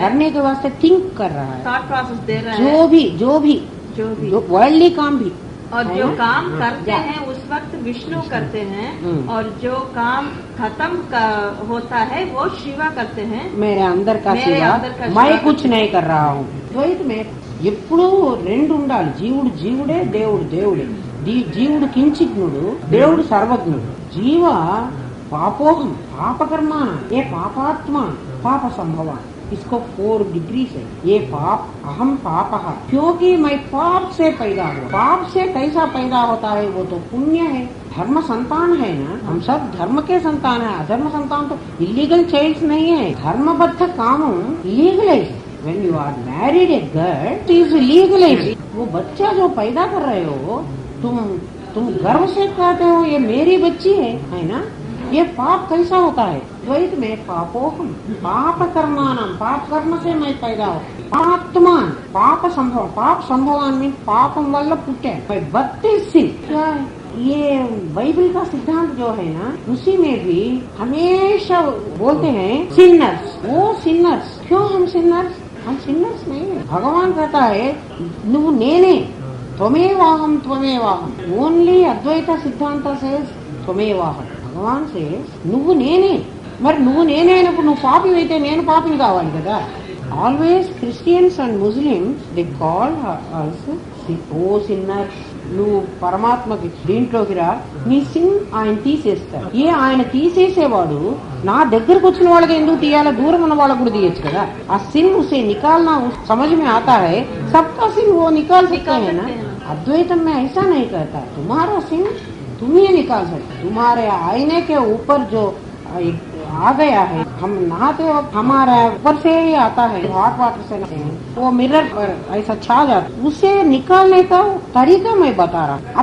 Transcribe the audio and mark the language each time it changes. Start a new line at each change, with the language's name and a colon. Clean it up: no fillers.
Hindi: करने के वास्ते थिंक कर रहा है, थॉट प्रोसेस दे रहा है, जो वर्ल्डली काम भी। और जो काम करते हैं उस वक्त विष्णु करते हैं, और जो काम खत्म होता है वो शिवा करते हैं। मेरे अंदर का शिवा, मैं कुछ नहीं कर रहा हूँ। द्वैत में
Telugu: ఎప్పుడూ రెండు ఉండాలి, జీవుడు జీవుడే, దేవుడు దేవుడే। జీవుడు కించిజ్ఞుడు, దేవుడు సర్వజ్ఞుడు।
Hindi: జీవ पापोहम पाप कर्माण, ये पापात्मा पाप संभवान, इसको 4 डिग्री है। ये पाप अहम पापः, क्योंकि मैं पाप से पैदा हुआ। पाप से कैसा पैदा होता है, वो तो पुण्य है, धर्म संतान है ना, हम सब धर्म के संतान है। अधर्म संतान तो इलीगल चाइल्ड नहीं है, धर्मबद्ध काम legalise.
English: When you are married a girl, it is legalized.
Hindi: वो बच्चा जो पैदा कर रहे हो, तुम गर्व से कहते हो ये मेरी बच्ची है ना। ये पाप कैसा होता है, द्वैत में पापोहम पाप कर्माणाम, पाप कर्म से मैं पैदा हो। पापात्मान पाप संभव, पाप संभवान में
Telugu: पापम वल्ल पुट्टे
Hindi: 32 सिन। क्या है ये बाइबल का सिद्धांत जो है ना, उसी में भी हमेशा बोलते हैं सिन्नर्स, वो सिन्नर्स। क्यों हम सिन्नर्स? हम सिन्नर्स नहीं है। भगवान कहता है
Telugu: नुव्वु नेने,
Hindi: त्वमेवाहम त्वमेवाहम। ओनली अद्वैत सिद्धांत से त्वमेवाहम।
English: భగవాన్ సేస్
Telugu: నువ్వు నేనే, మరి నువ్వు నేనే అయినప్పుడు నువ్వు పాపి అయితే నేను పాపిని కావాలి కదా।
English: Always Christians and Muslims they call us O sinners.
Telugu: నువ్వు పరమాత్మకి దీంట్లోకి రా, నీ సిన్ ఆయన తీసేస్తారు। ఏ ఆయన తీసేసేవాడు నా దగ్గరకు వచ్చిన వాళ్ళకి ఎందుకు తీయాలో, దూరం ఉన్న వాళ్ళకు కూడా తీయచ్చు కదా। ఆ సిన్
Hindi: उसे निकालना समझ में आता है, सबका सिन वो निकाल सकते हैं ना। अद्वैतम में ऐसा नहीं कहता तुम्हारा सिन तुम ही निकाल सकते। तुम्हारे आईने के ऊपर जो आ गया है, हम नहाते वक्त हमारा ऊपर से ही आता है, हॉट वाटर से नहाते हैं, वो मिरर पर ऐसा छा जाता, उसे निकालने का तरीका मैं बता रहा।